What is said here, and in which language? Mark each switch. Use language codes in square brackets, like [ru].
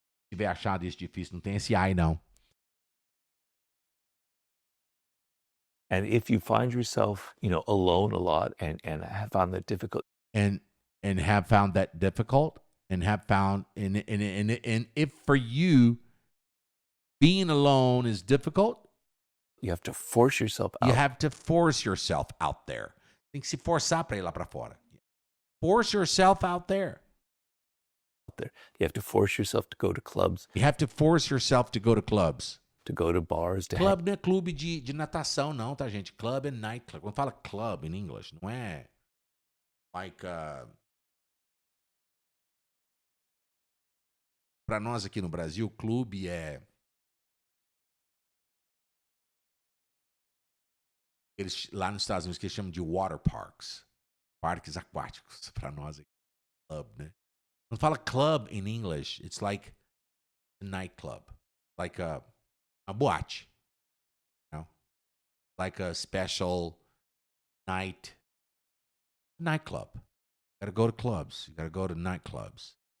[pt] Se tiver achado isso difícil, não tem esse ai não. [en] And if you find yourself, alone a lot and have found that difficult. And have found that difficult, and have found and if for you being alone is difficult, you have to force yourself out. You have to force yourself out there. [pt] Tem que se forçar para ir lá para fora. [en] Force yourself out there. You have to force yourself to go to clubs. You have to force yourself to go to clubs. To go to bars. [pt] Club não é clube de natação não, tá, gente? Club é nightclub. Quando fala club [en] in English, [pt] não é like para nós aqui no Brasil, clube é lá nos Estados Unidos que eles chamam de water parks, parques aquáticos. Para nós aqui, club, né? Quando fala club [en] in English, it's like a nightclub, like a boate, like a special nightclub. You gotta go to clubs. You gotta go to nightclubs.